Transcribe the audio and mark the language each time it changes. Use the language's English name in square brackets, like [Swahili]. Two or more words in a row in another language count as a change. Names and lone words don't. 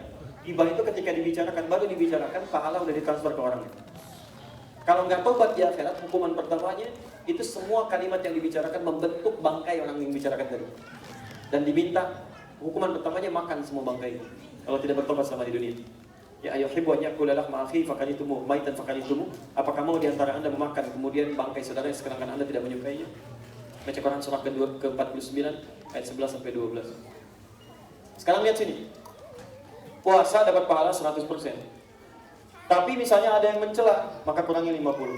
[Indonesian] Ghibah itu ketika dibicarakan, baru dibicarakan, pahala udah ditransfer ke orangnya. Kalau nggak tobat di akhirat, hukuman pertamanya itu semua kalimat yang dibicarakan membentuk bangkai orang yang dibicarakan tadi. Dan diminta hukuman pertamanya makan semua bangkai itu. Kalau tidak bertobat selama di dunia. [Arabic] يا أيحب أن يأكل لحم أخي فكلتمو ميتا فكلتمو. [Indonesian] Apakah mau di antara Anda memakan kemudian bangkai saudara sedangkan Anda tidak menyukainya? Baca Quran surah ke-49 ayat 11 sampai 12. Sekarang lihat sini. Puasa dapat pahala 100%. Tapi misalnya ada yang mencela, maka kurangnya 50.